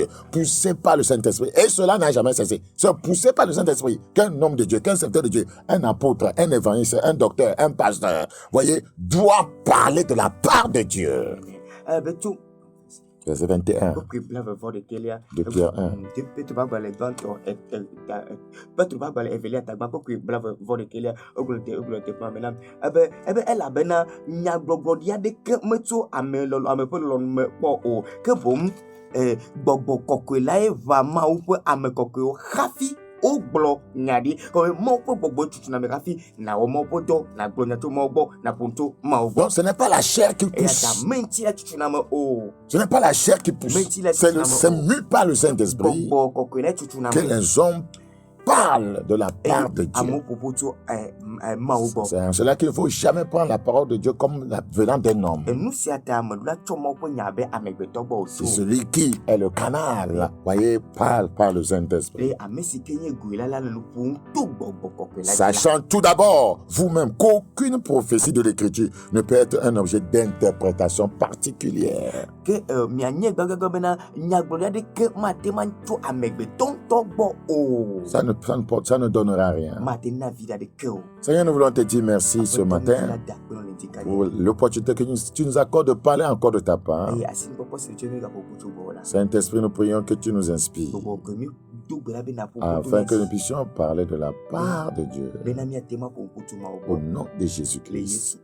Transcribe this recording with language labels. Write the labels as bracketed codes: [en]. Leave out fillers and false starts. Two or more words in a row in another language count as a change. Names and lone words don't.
[fr] Poussé par le Saint-Esprit. Et cela n'a jamais cessé. C'est poussé par le Saint-Esprit qu'un homme de Dieu, qu'un serviteur de Dieu, un apôtre, un évangéliste, un docteur, un pasteur, voyez, doit parler de la part de Dieu. Verset 21 de Pierre 1. [ee] Gbɔgbɔ kɔkɔe lae va Mawu ƒe ame kɔkɔewo hafi wogblɔ nya ɖi kɔme Mawu ƒe gbɔgbɔ tutuna me hafi nawɔ Mawu ƒe dɔ nagblɔ nya tso Mawu gbɔ naƒo tso Mawu gbɔ. [fr] Donc ce n'est pas la chair qui pousse. [ee] Menti la tutuna me o. [fr] Ce n'est pas la chair qui pousse. C'est mu par le Saint-Esprit [ee] Gbɔgbɔ kɔkɔe lae tutuna [fr] que [ee] me. [fr] les hommes parlent de la part de Dieu. [ee] Amewo ƒoƒo tso Mawu gbɔ. [fr] C'est en cela qu'il ne faut jamais prendre la parole de Dieu comme venant d'un homme. [ee] Nu sia ta ameɖola tsɔ Mawu ƒe nya abe amegbetɔ gbɔ [fr] C'est [ee] o. [fr] celui qui est le canal, voyez, parle par le Saint-Esprit. [ee] Le ame si ke nye goe la le nu ƒom to gbɔgbɔ kɔkɔe la dzi la. [fr] Sachant tout d'abord, vous-même, qu'aucune prophétie de l'Écriture ne peut être un objet d'interprétation particulière. [ee] Ke mianye gbagagba bena nyagblɔɖi aɖeke mate ma tso amegbetɔ ŋutɔ gbɔ o. [fr] Ça ne donnera rien. [ee] Mate na vi aɖeke o. [fr] Seigneur, nous voulons te dire merci ce matin pour l'opportunité que tu nous accordes de parler encore de ta part. Saint-Esprit, nous prions que tu nous inspires afin que nous puissions parler de la part de Dieu. Au nom de Jésus-Christ.